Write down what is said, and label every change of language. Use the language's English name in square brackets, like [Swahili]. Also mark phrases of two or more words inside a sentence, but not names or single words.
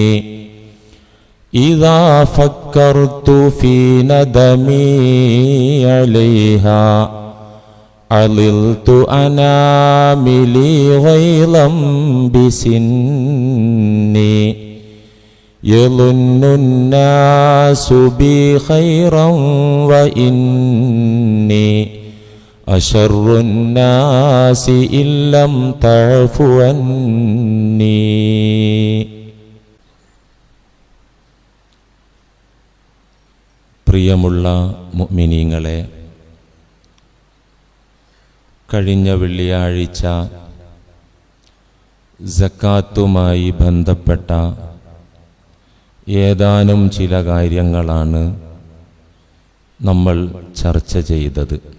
[Arabic] إذا فكرت في ندمي عليها عللت أناملي غيظا بسني. يظن الناس بي خيرا وإني أشر الناس إن لم تعف عني. [Malayalam] പ്രിയമുള്ള മുഅ്മിനീങ്ങളെ, കഴിഞ്ഞ വെള്ളിയാഴ്ച സക്കാത്തുമായി ബന്ധപ്പെട്ട ഏതാനും ചില കാര്യങ്ങളാണ് നമ്മൾ ചർച്ച ചെയ്തത്.